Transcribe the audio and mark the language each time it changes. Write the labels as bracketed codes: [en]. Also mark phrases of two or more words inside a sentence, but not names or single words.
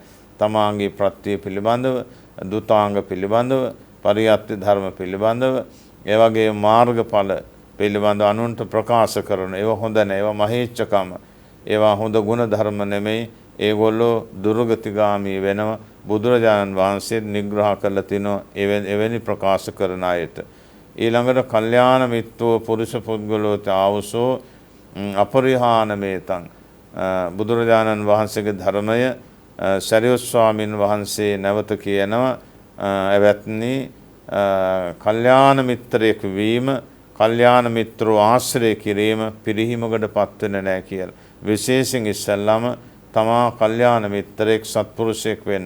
[si] තමාගේ ප්‍රත්‍ය පිළිබඳව, දුතාංග පිළිබඳව, පරියත්ති ධර්ම පිළිබඳව, ඒ වගේ මාර්ගඵල පිළිබඳව අනුන්ට ප්‍රකාශ කරන ඒවා හොඳ නැහැ. ඒවා මහේච්ඡකම. ඒවා හොඳ ගුණ ධර්ම නෙමෙයි. ඒගොල්ලෝ දුර්ගතිගාමී වෙනවා. බුදුරජාණන් වහන්සේ නිග්‍රහ කළ තිනෝ එවැනි ප්‍රකාශ කරන අයට. ඊළඟට [pi] කල්යාණ මිත්‍රෝ පුරුෂ පුද්ගලෝ ආවසෝ අපරිහානමේතං [si] බුදුරජාණන් වහන්සේගේ ධර්මය සරියුත් ස්වාමීන් වහන්සේ නැවත කියනවා එවත්නි කල්යාණ මිත්‍රයෙක් වීම කල්යාණ මිත්‍රෝ ආශ්‍රය කිරීම පිරිහීමකට පත් වෙන්නේ නැහැ කියලා. විශේෂයෙන් ඉස්සල්ලාම තමා කල්යාණ මිත්‍රයෙක් සත්පුරුෂයෙක් වෙන්න.